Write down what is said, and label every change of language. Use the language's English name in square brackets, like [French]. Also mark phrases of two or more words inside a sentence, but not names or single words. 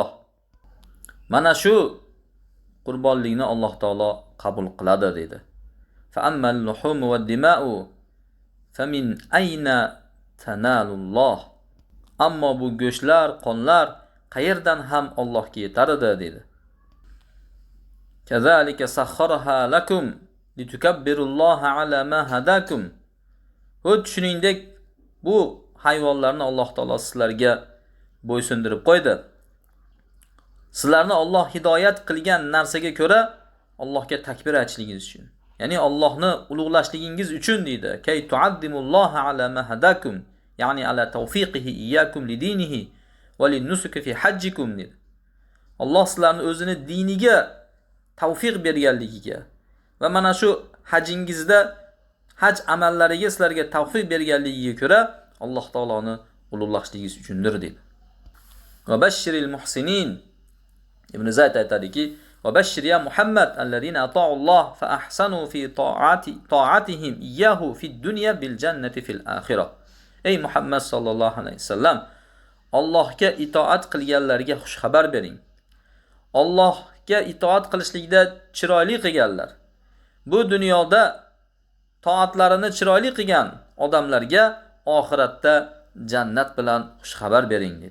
[Uzbek] Mana shu qurbonlikni Alloh taolo qabul qiladi dedi. [Arabic] فأما اللحوم والدماء فمن أين تنال الله. [Uzbek] Ammo bu go'shlar, qonlar qayerdan ham Allohga yetar edi dedi. [Arabic] كذلك سخرها لكم لتكبروا الله على ما هداكم. [Uzbek] Xuddi shuningdek bu hayvonlarni Alloh taolo sizlarga bo'ysundirib qo'ydi. Sizlarni Alloh hidoyat qilgan narsaga ko'ra Allohga takbir aytishligingiz uchun. Ya'ni Allohni ulug'lashligingiz uchun deydi. [Arabic] كي تعظموا الله على ما هداكم، يعني على توفيقه إياكم لدينه وللنسك في حجكم [Uzbek] dedi. Alloh sizlarni o'zini diniga tavfiq berganligiga va mana shu hajingizda haj amallariga sizlarga tavfiq berganligiga ko'ra Alloh taoloni ulug'lashligingiz uchundir dedi. [Arabic] وبشر المحسنين. Ibn Zayd aytadiki: "وبشر يا محمد الذين أطاعوا الله فأحسنوا في طاعتهم إياه في الدنيا بالجنة في الآخرة." [Uzbek] Ey Muhammad [Arabic] صلى الله عليه وسلم, [Uzbek] Allohga itoat qilganlarga xush xabar bering. Allohga itoat qilishlikda chiroyli qilganlar, bu dunyoda toatlarini chiroyli qilgan odamlarga oxiratda jannat bilan xush xabar bering dedi.